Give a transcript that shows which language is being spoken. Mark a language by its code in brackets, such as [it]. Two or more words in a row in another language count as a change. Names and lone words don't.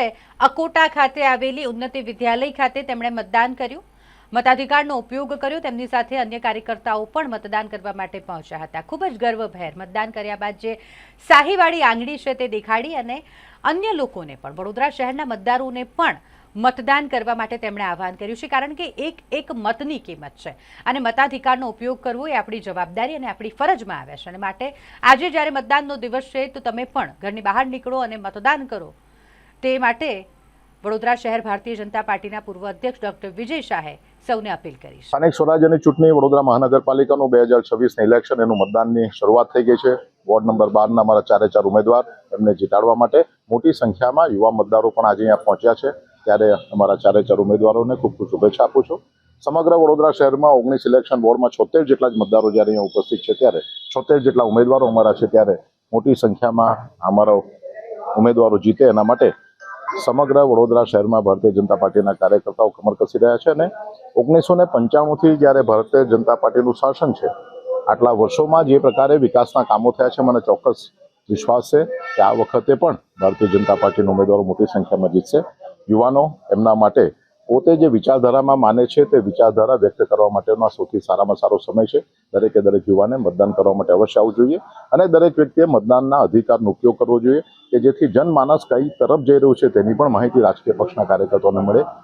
[gu] અકોટા ખાતે આવેલી ઉન્નતિ વિદ્યાલય ખાતે તેમણે મતદાન કર્યું, મતાધિકારનો ઉપયોગ કર્યો। તેમની સાથે અન્ય કાર્યકર્તાઓ પણ મતદાન કરવા માટે પહોંચ્યા હતા। ખૂબ જ ગર્વભેર મતદાન કર્યા બાદ જે શાહીવાળી આંગળી છે તે દેખાડી અને અન્ય લોકોને પણ વડોદરા શહેરના મતદારોને પણ મતદાન કરવા માટે તેમણે આહ્વાન કર્યું છે, કારણ કે એક એક મતની કિંમત છે અને મતાધિકારનો ઉપયોગ કરવો એ આપણી જવાબદારી અને આપણી ફરજમાં આવે છે। અને માટે આજે જ્યારે મતદાનનો દિવસ છે તો તમે પણ ઘરની બહાર નીકળો અને મતદાન કરો તે માટે વડોદરા શહેર ભારતીય જનતા પાર્ટીના પૂર્વ અધ્યક્ષ ડૉક્ટર વિજય શાહે સૌને અપીલ કરી છે। સ્થાનિક સ્વરાજ્યની ચૂંટણી વડોદરા મહાનગરપાલિકાનું 2026 ઇલેક્શન એનું મતદાનની શરૂઆત થઈ ગઈ છે। વોર્ડ નંબર 12 ના અમારા ચારે ચાર ઉમ્મીદવાર એમને જીતાડવા માટે મોટી સંખ્યામાં યુવા મતદારો પણ આજ અહીંયા પહોંચ્યા છે, ત્યારે અમારા ચારે ચાર ઉમ્મીદવારોને ખૂબ ખૂબ શુભેચ્છા આપું છું। સમગ્ર વડોદરા શહેરમાં 19 ઇલેક્શન વોર્ડમાં 76 જેટલા જ મતદારો જ્યારે અહીંયા ઉપસ્થિત છે, ત્યારે 76 જેટલા ઉમ્મીદવારો અમારા છે, ત્યારે મોટી સંખ્યામાં અમારા ઉમ્મીદવારો જીતે એના માટે સમગ્ર વડોદરા શહેરમાં ભારતીય જનતા પાર્ટીના કાર્યકર્તાઓ કમર કસી રહ્યા છે। અને 1995 થી જ્યારે ભારતીય જનતા પાર્ટીનું શાસન છે, આટલા વર્ષોમાં જે પ્રકારે વિકાસના કામો થયા છે, મને ચોક્કસ વિશ્વાસ [hi] है कि [gu] આ વખતે પણ ભારતીય જનતા પાર્ટીના ઉમ્મીદવારો મોટી સંખ્યામાં જીતશે। યુવાનો એમના માટે પોતે જે વિચારધારામાં માને છે તે વિચારધારા વ્યક્ત કરવા માટેનો આ સૌથી સારામાં સારો સમય છે। દરેકે દરેક યુવાને મતદાન કરવા માટે અવશ્ય આવવું જોઈએ અને દરેક વ્યક્તિએ મતદાનના અધિકારનો ઉપયોગ કરવો જોઈએ કે જેથી જનમાનસ કઈ તરફ જઈ રહ્યું છે તેની પણ માહિતી રાજકીય પક્ષના કાર્યકર્તાઓને મળે।